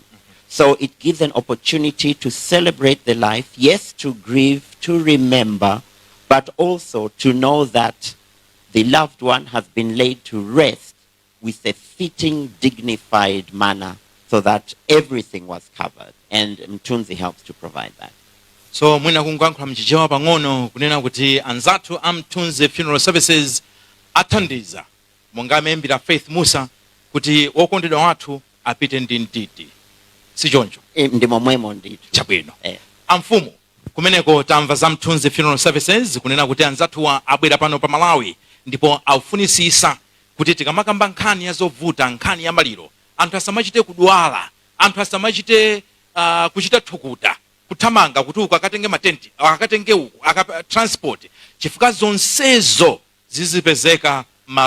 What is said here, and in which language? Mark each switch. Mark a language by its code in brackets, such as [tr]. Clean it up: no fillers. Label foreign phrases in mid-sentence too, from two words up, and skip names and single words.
[en] So it gives an opportunity to celebrate the life, yes, to grieve, to remember, but also to know that the loved one has been laid to rest with a fitting, dignified manner so that everything was covered. And Mtunzi helps to provide that. [ny] So mwina kungankhula mchichewa pang'ono kunena kuti anzatu Mtunzi Funeral Services athandiza monga membira Faith Musa kuti wokondedwa wathu apite ndi mtiti. Sichoncho? Ndimo mwemo ndithu. Chabwino. Amfumu kumeneko tamva za Mtunzi Funeral Services kunena kuti anzatu abwera pano pa Malawi ndipo aufunisisa kuti tikamakamba nkhani ya zovuta, nkhani ya maliro, anthu asamachite kudwala, anthu asamachite kuchita thukuta, kuthamanga kuti uku akatenge matenti, akatenge uku, transport, chifukwa zonsezo zizipezeka malo amozi.